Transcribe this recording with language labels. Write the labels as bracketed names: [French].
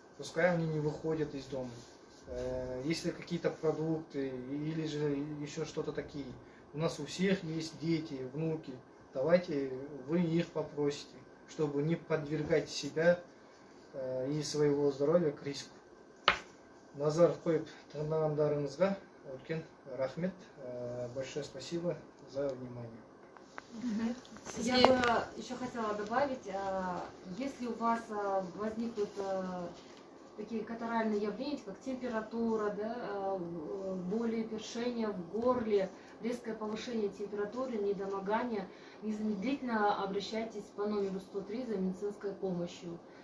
[Russian] Пускай они не выходят из дома. Если какие-то продукты или же еще что-то такие. У нас у всех есть дети, внуки. Давайте вы их попросите, чтобы не подвергать себя и своего здоровья к риску. [Kazakh] Назар қойып тыңдағандарыңызға үлкен рахмет. [Russian] Большое спасибо за внимание. Я бы еще хотела добавить, если у вас возникнут такие катаральные явления, как температура, да, боли, першение в горле, резкое повышение температуры, недомогание, незамедлительно обращайтесь по номеру 103 за медицинской помощью.